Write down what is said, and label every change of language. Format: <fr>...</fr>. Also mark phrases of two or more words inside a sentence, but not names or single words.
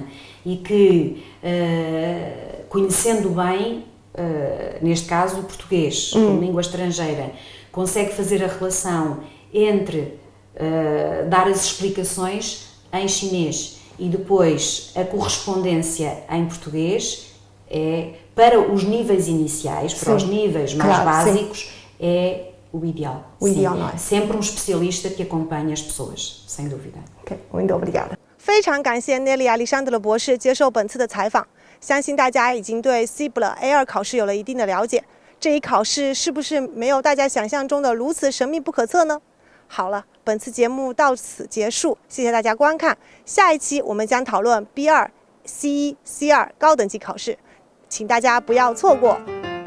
<pt>e que, conhecendo bem, neste caso o português, como língua estrangeira, consegue fazer a relação entre dar as explicações em chinês e depois a correspondência em português, para os níveis iniciais, para os níveis mais básicos, é o ideal. O ideal, não é? Sempre um especialista que acompanha as pessoas, sem dúvida. Ok, muito obrigada.</pt> <zh>非常感谢 Nelly 亚历山德的博士接受本次的采访。相信大家已经对 CIBIL A2 考试有了一定的了解。这一考试是不是没有大家想象中的如此神秘不可测呢？好了，本次节目到此结束，谢谢大家观看。下一期我们将讨论 B2、C1、C2 高等级考试，请大家不要错过。</zh>